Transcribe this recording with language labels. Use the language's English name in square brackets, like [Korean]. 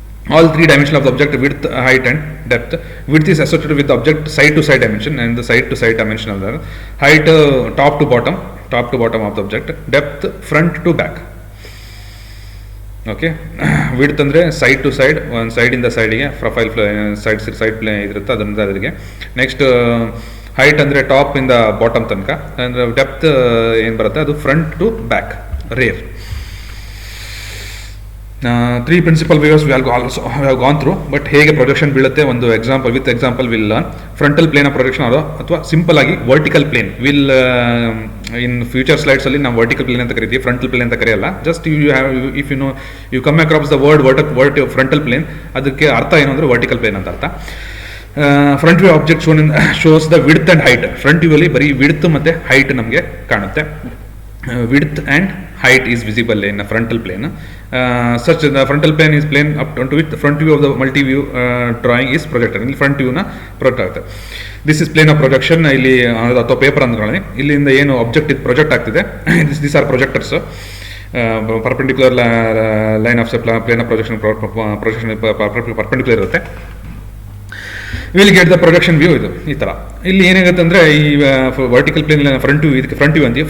[English] all three dimensions of the object, width, height and depth. Width is associated with the object side to side dimension and the side to side dimension of the height, top to bottom of the object, depth front to back. [Kannada] Okay, width ಅಂದರೆ side to side, ಒಂದು ಸೈಡಿಂದ ಸೈಡಿಗೆ profile side play ಇರುತ್ತೆ ಅದರಿಂದ ಅದರಿಗೆ. Next height ಅಂದರೆ top ಇಂದ bottom ತನಕ, ಅಂದರೆ ಡೆಪ್ತ್ ಏನು ಬರುತ್ತೆ ಅದು front to back rare. [English] Three principal views we have gone through. But [Kannada] ಹೇಗೆ ಪ್ರೊಜೆಕ್ಷನ್ ಬೀಳುತ್ತೆ ಒಂದು example [English] Will learn. [Kannada] Frontal plane of projection ಅಥವಾ ಸಿಂಪಲ್ ಆಗಿ vertical plane will in future slides ಅಲ್ಲಿ ನಾವು ವರ್ಟಿಕಲ್ ಪ್ಲೇನ್ ಅಂತ ಕರಿತೀವಿ, ಫ್ರಂಟಲ್ ಪ್ಲೇನ್ ಅಂತ ಕರೆಯಲ್ಲ. [English] just if you come across the word frontal plane, [Kannada] ಅದಕ್ಕೆ ಅರ್ಥ ಏನು ಅಂದರೆ ವರ್ಟಿಕಲ್ ಪ್ಲೇನ್ ಅಂತ ಅರ್ಥ. [English] Front view object shows the width and height. [Kannada] Front view ಅಲ್ಲಿ ಬರೀ ವಿಡ್ತ್ ಮತ್ತೆ ಹೈಟ್ ನಮಗೆ ಕಾಣುತ್ತೆ. [English] width and height is visible in a frontal plane. Such the frontal plane is plane up onto which the front view of the multi-view drawing is projected. [Kannada] ಇಲ್ಲಿ front ವ್ಯೂನ project ಆಗುತ್ತೆ. [English] This is plane of projection. [Kannada] ಇಲ್ಲಿ ಅಥವಾ paper ಅಂದ್ಕೊಳ್ಳಿ, ಇಲ್ಲಿಂದ ಏನು object ಇದು project ಆಗ್ತಿದೆ, [English] This are projectors. Perpendicular line of plane of projection perpendicular ಇರುತ್ತೆ. Will get the projection view. [Kannada] ಇದು ಈ ಥರ ಇಲ್ಲಿ ಏನಾಗುತ್ತೆ ಅಂದರೆ ಈ ವರ್ಟಿಕಲ್ ಪ್ಲೇನ್ ಫ್ರಂಟ್ ವ್ಯೂ, ಇದಕ್ಕೆ ಫ್ರಂಟ್ ವ್ಯೂ ಅಂತೀವಿ.